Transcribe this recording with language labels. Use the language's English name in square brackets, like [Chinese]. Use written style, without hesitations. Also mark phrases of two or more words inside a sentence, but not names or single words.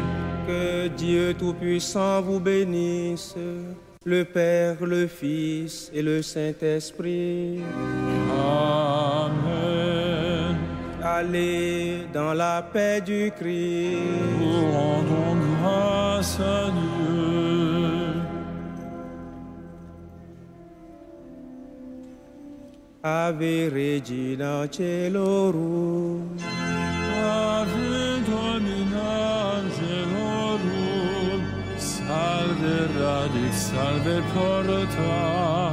[French] Que Dieu Tout-Puissant vous bénisse, le Père, le Fils et le Saint-Esprit. Amen. Allez dans la paix du Christ. Nous rendons grâce à Dieu. [Latin] Ave Regina Celorum. Ave Domina Angelorum. Salve radix, salve porta.